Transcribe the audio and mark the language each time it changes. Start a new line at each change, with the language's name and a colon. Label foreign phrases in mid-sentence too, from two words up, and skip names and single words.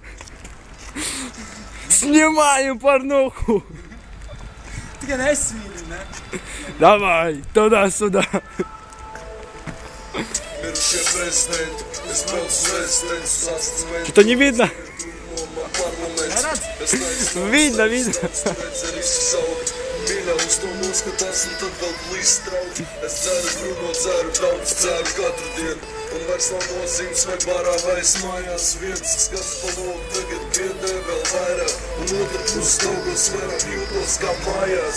Russian: Снимаем порнуху. Ты не свинин, да? Давай, туда-сюда. Что не видно? Видно, видно.
Latvian: Mīļā uz to noskatās un tad vēl plīst trauki. Es dzeru brūno, dzeru daudz, dzeru katru dienu. Un vairs nav nozīmes vai barā vai es mājās viens. Skats pa logu tagad biedē vēl vairāk. Un otra pus daugos vairāk jūtos kā mājās.